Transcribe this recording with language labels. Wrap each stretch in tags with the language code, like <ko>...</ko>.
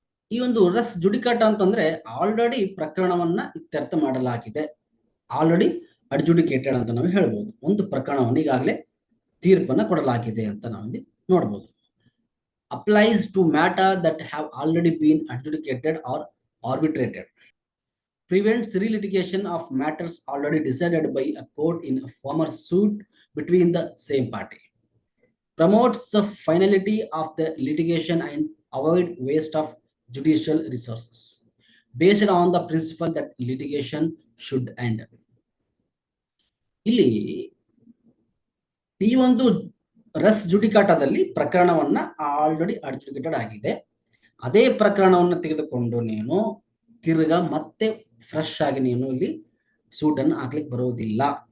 <kn>ಈ ಒಂದು ರೆಸ್ ಜುಡಿಕಾಟ ಅಂತಂದ್ರೆ ಆಲ್ರೆಡಿ ಪ್ರಕರಣವನ್ನ ಇತ್ಯರ್ಥ ಮಾಡಲಾಗಿದೆ, ಆಲ್ರೆಡಿ ಅಡ್ಜುಡಿಕೇಟೆಡ್ ಅಂತ ನಾವು ಹೇಳ್ಬೋದು. ಒಂದು ಪ್ರಕರಣವನ್ನು ಈಗಾಗಲೇ ತೀರ್ಪನ್ನು ಕೊಡಲಾಗಿದೆ ಅಂತ ನಾವಿಲ್ಲಿ ನೋಡಬಹುದು.</kn> <en>Applies to matter that have already been adjudicated or arbitrated. Prevents relitigation of matters already decided by a court in a former suit between the same party. Promotes the finality of the litigation and avoid waste of judicial resources based on the principle that litigation should end.</en> <kn>ಇಲ್ಲಿ ಈ ಒಂದು ರಸ್ ಜುಡಿಕಾಟದಲ್ಲಿ ಪ್ರಕರಣವನ್ನ already ಅಡ್ಜುಡಿಕೇಟೆಡ್ ಆಗಿದೆ. ಅದೇ ಪ್ರಕರಣವನ್ನು ತೆಗೆದುಕೊಂಡು ನೀನು ತಿರ್ಗಾ ಮತ್ತೆ ಫ್ರೆಶ್ ಆಗಿ ನೀನು ಇಲ್ಲಿ ಸೂಟ್ ಅನ್ನು ಹಾಕ್ಲಿಕ್ಕೆ ಬರುವುದಿಲ್ಲ.</kn>